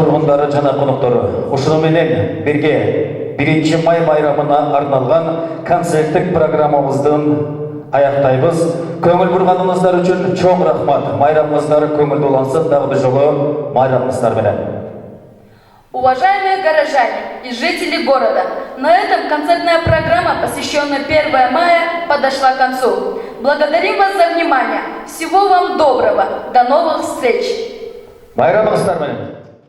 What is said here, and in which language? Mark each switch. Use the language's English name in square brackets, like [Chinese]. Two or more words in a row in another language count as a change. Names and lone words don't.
[Kyrgyz] тұрғындары жана қонақтары, ушуменен бирге 1 май байрамына арналған концерттік программамыздың аяқтайбыз. Көңіл бұрғаныңыздар үшін чоң рахмат. Майрамыңыздар көңілді улансын, дағы бір жолы майрамыңыздар менен. [Russian] Уважаемые горожане и жители города, на этом концертная программа, посвященная 1 мая, подошла к концу. Благодарим вас за внимание. Всего вам доброго. До новых встреч. [Kyrgyz] Майрамыңыздар менен.